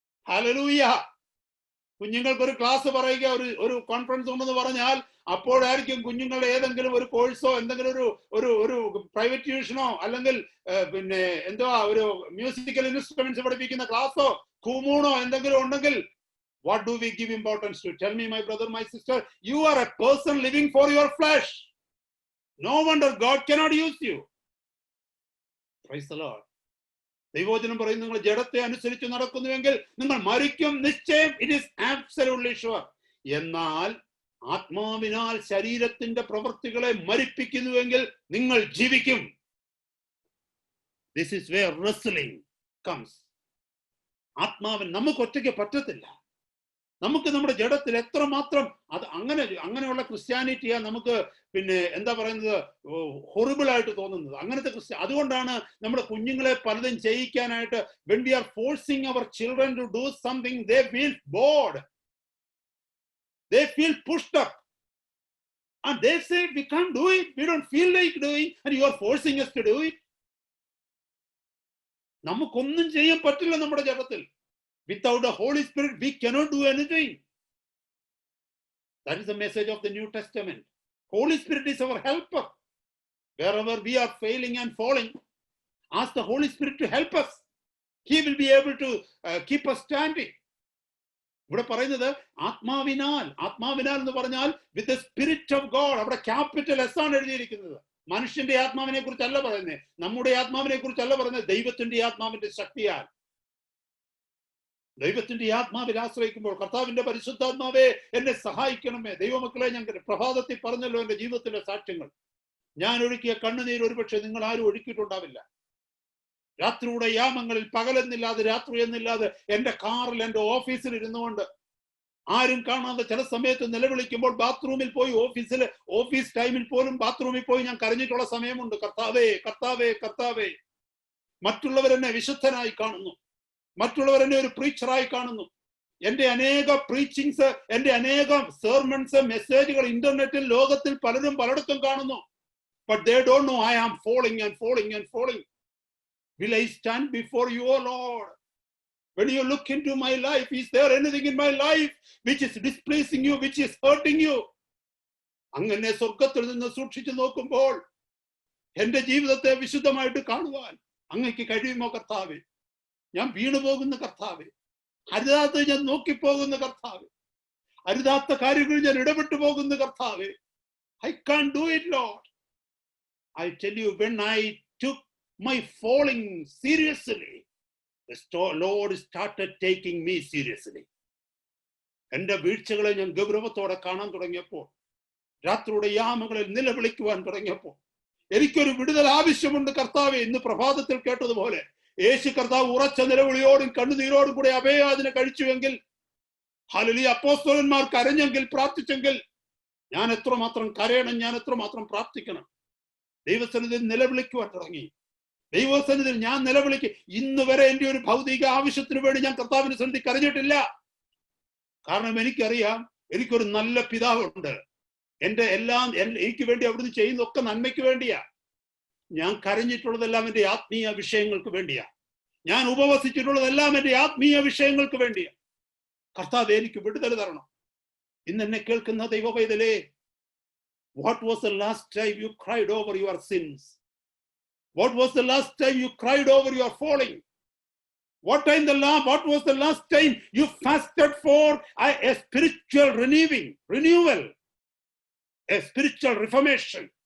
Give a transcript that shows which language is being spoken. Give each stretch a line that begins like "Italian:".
Malayalam: Hallelujah. കുഞ്ഞുങ്ങൾക്ക് ഒരു class പറയുക, ഒരു കോൺഫറൻസ് ഉണ്ടെന്ന് പറഞ്ഞാൽ അപ്പോഴായിരിക്കും കുഞ്ഞുങ്ങളുടെ ഏതെങ്കിലും ഒരു കോഴ്സോ എന്തെങ്കിലും ഒരു പ്രൈവറ്റ് ട്യൂഷനോ അല്ലെങ്കിൽ പിന്നെ എന്തോ ഒരു മ്യൂസിക്കൽ ഇൻസ്ട്രുമെന്റ്സ് പഠിപ്പിക്കുന്ന ക്ലാസ്സോ കുമൂണോ എന്തെങ്കിലും ഉണ്ടെങ്കിൽ,
English: what do we give importance to? Tell me, my brother, my sister, you are a person living for your flesh. No wonder God cannot use you. Praise the Lord.
Malayalam: ദൈവവചനം പറയും, നിങ്ങൾ ജഡത്തെ അനുസരിച്ച് നടക്കുന്നുവെങ്കിൽ നിങ്ങൾ മരിക്കും നിശ്ചയം.
English: It is absolutely sure.
Malayalam: എന്നാൽ ആത്മാവിനാൽ ശരീരത്തിന്റെ പ്രവൃത്തികളെ മരിപ്പിക്കുന്നുവെങ്കിൽ നിങ്ങൾ ജീവിക്കും.
English: This is where wrestling comes.
Malayalam: ആത്മാവിന് നമുക്ക് ഒറ്റയ്ക്ക് പറ്റത്തില്ല. നമുക്ക് നമ്മുടെ ജഡത്തിൽ എത്രമാത്രം അത് അങ്ങനെയുള്ള ക്രിസ്ത്യാനിറ്റിയാ നമുക്ക് പിന്നെ എന്താ പറയുന്നത്, ഹൊറിബിൾ ആയിട്ട് തോന്നുന്നത്. അങ്ങനത്തെ അതുകൊണ്ടാണ് നമ്മുടെ കുഞ്ഞുങ്ങളെ പലതും ചെയ്യിക്കാനായിട്ട്,
English: when we are forcing our children to do something, they feel bored, they feel pushed up, and they say we can't do it, we don't feel like doing, and you are forcing us to do it.
Malayalam: നമുക്കൊന്നും ചെയ്യാൻ പറ്റില്ല നമ്മുടെ ജഡത്തിൽ.
English: Without the Holy Spirit, we cannot do anything. That is the message of the New Testament. Holy Spirit is our helper. Wherever we are failing and falling, ask the Holy Spirit to help us. He will be able to keep us standing.
Malayalam: ഇവിടെ പറയുന്നത് ആത്മാവിനാൽ എന്ന് പറഞ്ഞാൽ
English: with the Spirit of God.
Malayalam: അവിടെ capital S ആണ് എഴുതിയിരിക്കുന്നത്. മനുഷ്യന്റെ ആത്മാവിനെ കുറിച്ചല്ല പറയുന്നത്, നമ്മുടെ ആത്മാവിനെ കുറിച്ചല്ല പറയുന്നത്, ദൈവത്തിന്റെ ആത്മാവിന്റെ ശക്തിയാൽ. ദൈവത്തിന്റെ ആത്മാവിൽ ആശ്രയിക്കുമ്പോൾ, കർത്താവിന്റെ പരിശുദ്ധാത്മാവേ എന്നെ സഹായിക്കണമേ. ദൈവമക്കളെ, ഞാൻ പ്രഭാതത്തിൽ പറഞ്ഞല്ലോ എന്റെ ജീവിതത്തിലെ സാക്ഷ്യങ്ങൾ. ഞാൻ ഒഴുക്കിയ കണ്ണുനീർ ഒരുപക്ഷെ നിങ്ങൾ ആരും ഒഴുക്കിയിട്ടുണ്ടാവില്ല. രാത്രിയുടെ യാമങ്ങളിൽ പകലെന്നില്ലാതെ രാത്രി എന്നില്ലാതെ എന്റെ കാറിൽ എന്റെ ഓഫീസിൽ ഇരുന്നുകൊണ്ട് ആരും കാണാതെ ചില സമയത്ത് നിലവിളിക്കുമ്പോൾ ബാത്റൂമിൽ പോയി, ഓഫീസ് ടൈമിൽ പോലും ബാത്റൂമിൽ പോയി ഞാൻ കരഞ്ഞിട്ടുള്ള സമയമുണ്ട്. കർത്താവേ കർത്താവേ കർത്താവേ. മറ്റുള്ളവരെന്നെ വിശുദ്ധനായി കാണുന്നു, മറ്റുള്ളവർ എന്നെ ഒരു പ്രീച്ചറായി കാണുന്നു. എന്റെ അനേക പ്രീച്ചിങ്സ്, എന്റെ അനേകം സെർമൺസ്, മെസ്സേജുകൾ ഇന്റർനെറ്റിൽ ലോകത്തിൽ പലരും പലയിടത്തും കാണുന്നു.
English: But they don't know I am falling and falling and falling. Will I stand before you, O Lord? When you look into my life, is there anything in my life which is displeasing you, which is hurting you?
Malayalam: അങ്ങനെ സ്വർഗത്തിൽ നിന്ന് സൂക്ഷിച്ചു നോക്കുമ്പോൾ എന്റെ ജീവിതത്തെ വിശുദ്ധമായിട്ട് കാണുവാൻ അങ്ങക്ക് കഴിയുമോ കർത്താവേ? ഞാൻ വീണുപോകുന്ന കർത്താവേ, അരുതാത്ത ഞാൻ നോക്കിപ്പോകുന്ന കർത്താവേ, അരുതാത്ത കാര്യങ്ങൾ ഞാൻ ഇടപെട്ടു പോകുന്ന കർത്താവേ.
English: I can't do it, Lord. I tell you, when I took my falling seriously, the Lord started taking me seriously.
Malayalam: എന്റെ വീഴ്ചകളെ ഞാൻ ഗൗരവത്തോടെ കാണാൻ തുടങ്ങിയപ്പോൾ, രാത്രിയുടെ യാമങ്ങളിൽ നിലവിളിക്കുവാൻ തുടങ്ങിയപ്പോൾ, എനിക്കൊരു വിടുതൽ ആവശ്യമുണ്ട് കർത്താവേ. ഇന്ന് പ്രഭാതത്തിൽ കേട്ടതുപോലെ യേശു കർത്താവ് ഉറച്ച നിലവിളിയോടും കണ്ണുനീരോടും കൂടെ അഭയയാചന കഴിച്ചുവെങ്കിൽ, ഹല്ലേലൂയ, അപ്പോസ്തലന്മാർ കരഞ്ഞെങ്കിൽ, പ്രാർത്ഥിച്ചെങ്കിൽ, ഞാൻ എത്രമാത്രം കരയണം, ഞാൻ എത്രമാത്രം പ്രാർത്ഥിക്കണം. ദൈവസന്നിധിയിൽ നിലവിളിക്കുവാൻ തുടങ്ങി. ദൈവസന്നിധിയിൽ ഞാൻ നിലവിളിക്കും. ഇന്ന് വരെ എന്റെ ഒരു ഭൗതിക ആവശ്യത്തിന് വേണ്ടി ഞാൻ കർത്താവിന്റെ സന്നിധി കരഞ്ഞിട്ടില്ല. കാരണം എനിക്കറിയാം, എനിക്കൊരു നല്ല പിതാവുണ്ട്. എന്റെ എല്ലാം എനിക്ക് വേണ്ടി അവിടുന്ന് ചെയ്യുന്നതൊക്കെ നന്മയ്ക്ക് വേണ്ടിയാ. ഞാൻ കരഞ്ഞിട്ടുള്ളതെല്ലാം എന്റെ ആത്മീയ വിഷയങ്ങൾക്ക് വേണ്ടിയാ. ഞാൻ ഉപവസിച്ചിട്ടുള്ളതെല്ലാം എന്റെ ആത്മീയ വിഷയങ്ങൾക്ക് വേണ്ടിയാ. കർത്താവ് എനിക്ക് വിടുതൽ തരണം. ഇന്ന് എന്നെ കേൾക്കുന്ന ദൈവപൈതലേ,
English: what was the last time you cried over your sins? What was the last time you cried over your falling? What was the last time you fasted for a spiritual renewal, a spiritual reformation?